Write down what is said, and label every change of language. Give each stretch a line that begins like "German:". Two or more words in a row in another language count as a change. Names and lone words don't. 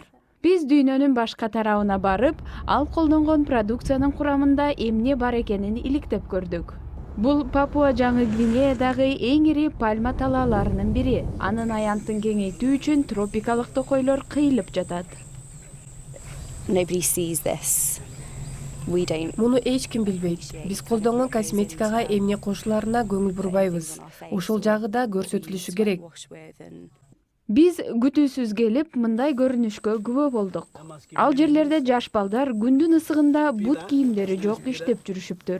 Kyrgyz: Биз дүйнөнүн башка тарабына барып, ал колдонгон продукциянын курамында эмне бар экенин иликтеп көрдүк. Бул Папуа Жаңы Гвинеядагы эң ири пальма талааларынын бири. Анын аянтын кеңейтүү үчүн тропикалык токойлор кыйылып жатат.
English: Nobody sees this. We don't.
Kyrgyz: Муну эч ким билбейт. Биз колдонгон косметикага эмне кошуларына көңүл бурбайбыз. Ушул жагы да көрсөтүлүшү керек. Биз күтүүсүз келип, мындай көрүнүшкө күбө болдук. Ал жерлерде жаш балдар күндүн ысыгында бут кийимдери жок иштеп жүрүшүптүр.